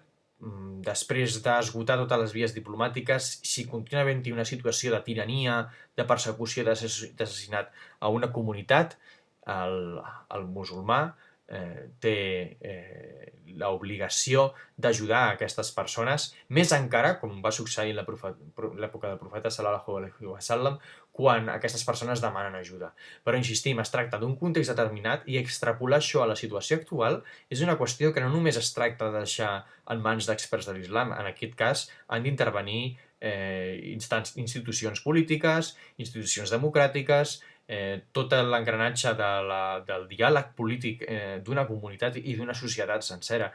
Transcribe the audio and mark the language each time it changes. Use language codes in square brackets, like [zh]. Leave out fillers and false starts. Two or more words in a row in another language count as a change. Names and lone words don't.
[ca] Després d'esgotar totes les vies diplomàtiques, si continua havent-hi una situació de tirania, de persecució, d'assassinat a una comunitat, el musulmà té l'obligació d'ajudar a aquestes persones, més encara, com va succeir en l'època del profeta [ar] صلى الله عليه وسلم, [ca] quan aquestes persones demanen ajuda. Però insistim, es tracta d'un context determinat i extrapolar això a la situació actual és una qüestió que no només es tracta de deixar en mans d'experts de l'islam. En aquest cas han d'intervenir institucions polítiques, institucions democràtiques, tot l'engranatge del diàleg polític d'una comunitat i d'una societat sencera.